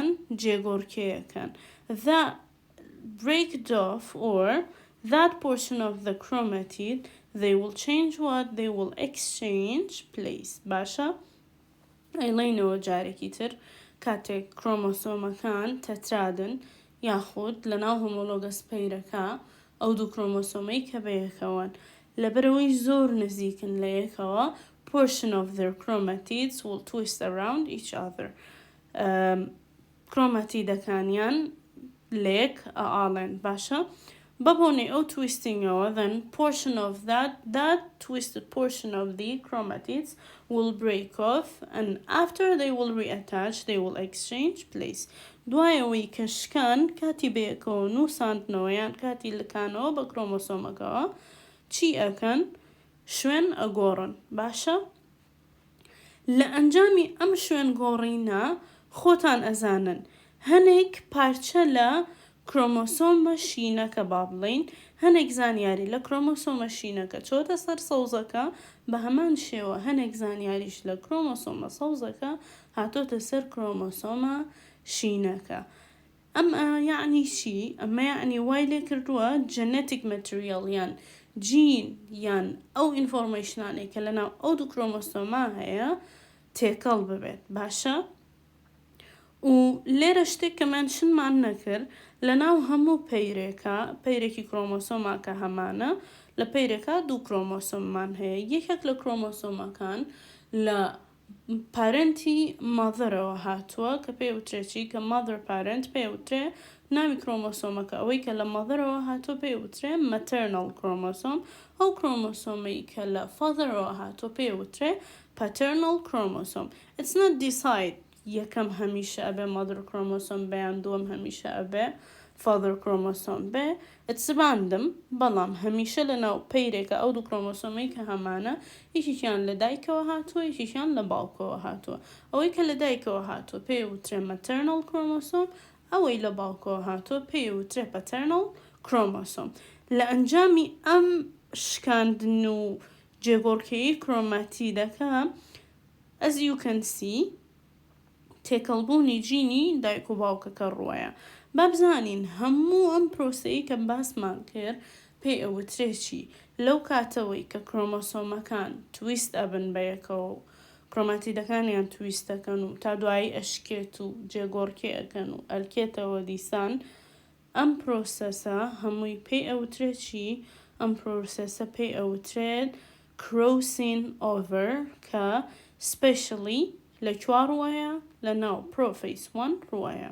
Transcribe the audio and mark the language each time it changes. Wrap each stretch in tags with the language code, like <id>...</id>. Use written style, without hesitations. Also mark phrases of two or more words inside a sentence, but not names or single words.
<ckb>جێگۆڕکێیەکەن.</ckb> <en>That breaked off or that portion of the chromatid they will change what they will exchange place</en> <ckb>باشە ئەیڵێنەوە جارێکی تر کاتێک کڕۆمۆسۆمەکان تەترادن یاخود لە ناو هۆمۆلۆگەس پەیرەکە ئەو دوو کڕۆمۆسۆمەی کە بەیەکەوەن لەبەرەوەی زۆر نزیکن لە یەکەوە</ckb> <en>portion of their chromatids will twist around each other.</en> <ckb>کڕۆماتیدەکانیان لێک ئاڵێن باشە بەبوونی ئەو تویستینگەوە</ckb> <en>then portion of that twisted portion of the chromatids will break off and after they will reattach they will exchange place.</en> <ckb>دوایەوەی کە شکان کاتی بەیەکەوە نووساندنەوە یان کاتی لکانەوە بە کڕۆمۆسۆمەکەوە چی ئەکەن؟ شوێن ئەگۆڕن باشە. لە ئەنجامی ئەم شوێن گۆڕینە خۆتان ئەزانن هەنێک پارچە لە کڕۆمۆسۆمە شینەکە با بڵین هەنێک زانیاری لە کڕۆمۆسۆمە شینەکە چۆتە سەر سەوزەکە بە هەمان شێوە هەنێک زانیاریش لە کڕۆمۆسۆمە سەوزەکە هاتۆتە سەر کڕۆمۆسۆمە شینەکە. ئەمە یعنی چی؟ ئەمە یعنی وای لێ کردووە</ckb> <en>genetic material</en> <ckb>یان جین یان ئەو ئینفۆرمێشنانەی کە لەناو ئەو دوو کڕۆمۆسۆمە هەیە تێکەڵ ببێت باشە. و لێرە شتێک کە منشنمان نەکرد لە ناو هەموو پەیرێکی کڕۆمۆسۆماکە هەمانە لە پەیرێکە دوو کڕۆمۆسۆممان هەیە یەکێک لە کڕۆمۆسۆمەکان لە پارەنتی مادرەوە هاتووە کە پێوترێکی کە</ckb> <en>mother parent</en> <ckb>پێوترێ ناوی کڕۆمۆسۆمەکە ئەوەی کە لە مادرەوە هاتووە پێوترێ</ckb> <en>maternal chromosome</en> <ckb>ئەو کڕۆمۆسۆمەی کە لە فادرەوە هاتووە پێوترێ</ckb> <en>paternal chromosome. It's not decide</en> <ckb>یەکەم هەمیشە ئەبێ</ckb> <en>mother chromosome</en> <ckb>بەیان دووەم هەمیشە ئەبێ</ckb> <en>father chromosome</en> <ckb>بێ</ckb> <en>it's random</en> <ckb>بەڵام هەمیشە لە ناو پەیرێکە ئەو دوو کڕۆمۆسۆمەی کە هەمانە یەکێکیان لە دایکەوە هاتووە یەکێکیان لە باوکەوە هاتووە. ئەوەی کە لە دایکەوە هاتووە پێوترێ</ckb> <en>maternal chromosome</en> <ckb>ئەوەی لە باوکەوە هاتووە پێوترێ</ckb> <en>paternal chromosome.</en> <ckb>لە ئەنجامی ئەم شکاندن و جێگۆڕکێی کڕۆماتیدەکە</ckb> <en>as you can see</en> <ckb>تێکەڵبوونی جینی دایک و باوکەکە ڕوایە. بابزانین هەموو ئەم پرۆسەیە کە باسمان کرد پێی ئەوترێکی لەو کاتەوەی کە کڕۆمۆسۆمەکان تویست ئەبن بەیەکەوە و کڕۆماتیدەکانیان تویستەکەن و تا دوایی ئەشکێت و جێگۆڕکێ ئەکەن و ئەلکێتەوە دیسان ئەم پرۆسەسە هەمووی پێی ئەوترێکی ئەم پرۆسەسە پێی ئەوترێت</ckb> <en>crossing over</en> <ckb>کە specially لە چوار ڕوایە لە ناو</ckb> <en>prophase 1</en> <ckb>ڕوایە.</ckb>